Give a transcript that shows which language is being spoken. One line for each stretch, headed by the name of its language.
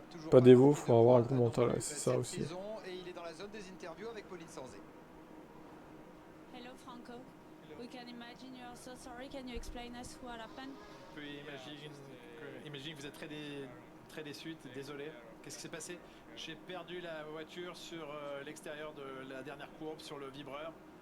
French: Pas d'Evo, faut avoir un gros mental, ouais, c'est ça aussi. Et il est dans la zone des interviews avec Pauline Sanzé.
English: Hello Franco, we can imagine you are so sorry. Can you explain us what happened?
French: On peut imaginer que vous êtes très déçu, désolé. Qu'est-ce qui s'est passé? J'ai perdu la voiture sur l'extérieur de la dernière courbe, sur le vibreur.